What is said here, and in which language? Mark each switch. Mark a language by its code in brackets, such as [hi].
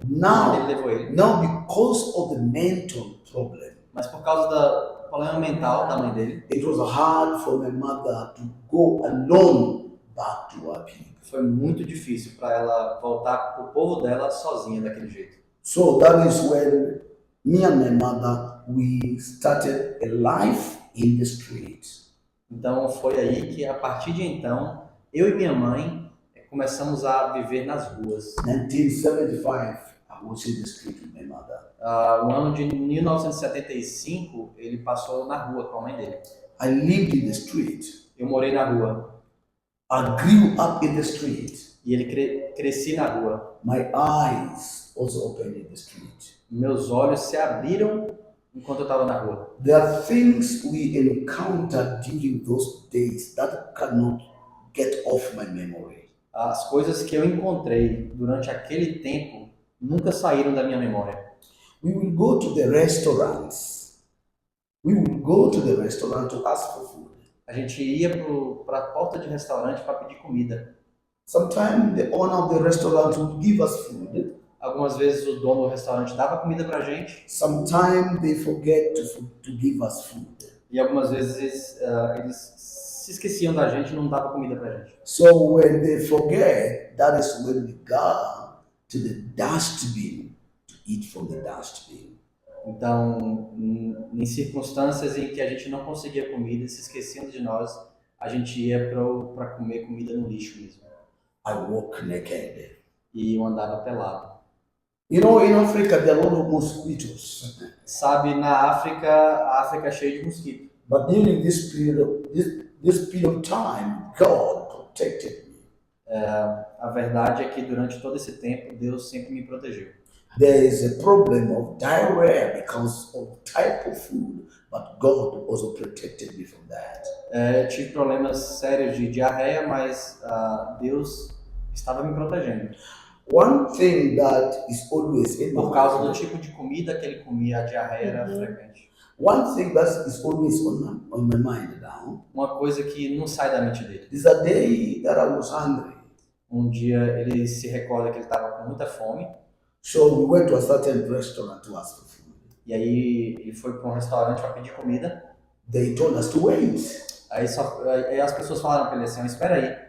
[en] Now, [pt] Ele levou ele. [en] because of the mental problem, [pt] Mas por causa do problema mental da mãe dele, [en] it was hard for my mother to go alone back to her people. [pt] foi muito difícil para ela voltar pro povo dela sozinha daquele jeito. [en] So that is when me and my mother, we started a life in the street. [pt] Então foi aí que a partir de então, eu e minha mãe começamos a viver nas ruas. [en] 1975, I was in the street with my mother. [pt] O ano de 1975, ele passou na rua com a mãe dele. [en] I lived in the street. [pt] Eu morei na rua. [en] I grew up in the street. [pt] E ele cresci na rua. [en] My eyes also opened in the street. [pt] Meus olhos se abriram enquanto eu estava na rua. [en] There are things we encountered during those days that cannot get off my memory. [pt] As coisas que eu encontrei durante aquele tempo nunca saíram da minha memória. [en] We will go to the restaurants We would go to the restaurant to ask for food. [pt] A gente ia para a porta de restaurante para pedir comida. [en] Sometimes the owner of the restaurant would give us food. [pt] Algumas vezes o dono do restaurante dava comida pra gente [en] Sometimes they forget to give us food. [pt] e algumas vezes eles se esqueciam da gente e não davam comida pra gente. [en] So when they forget, that is when we go to the dustbin to eat from the dustbin. [pt] Então, em circunstâncias em que a gente não conseguia comida e se esqueciam de nós, a gente ia para comer comida no lixo mesmo. [en] I walk naked. [pt] E eu andava pelado. [en] You know, in Africa there are a lot of mosquitoes. [pt] Sabe, a África é cheia de mosquito. [en] But during this period of time, God protected me. [pt] A verdade é que durante todo esse tempo, Deus sempre me protegeu. [en] There is a problem of diarrhea because of type of food, but God also protected me from that. [pt] Eu tive problemas sérios de diarreia, mas Deus estava me protegendo. [en] One thing that is always in [pt] Por [en] my [pt] causa do [en] mind, [pt] tipo de comida que ele comia, a diarreia era frequente. [en] one thing that is always on my mind now [pt] Uma coisa que não sai da mente dele. [en] is a day that I was hungry. [pt] Um dia ele se recorda que ele estava com muita fome, [en] So we went to a certain restaurant to ask for food. [pt] e aí ele foi para um restaurante para pedir comida. [en] They told us to wait. [pt] Aí as pessoas falaram para ele assim, espera aí.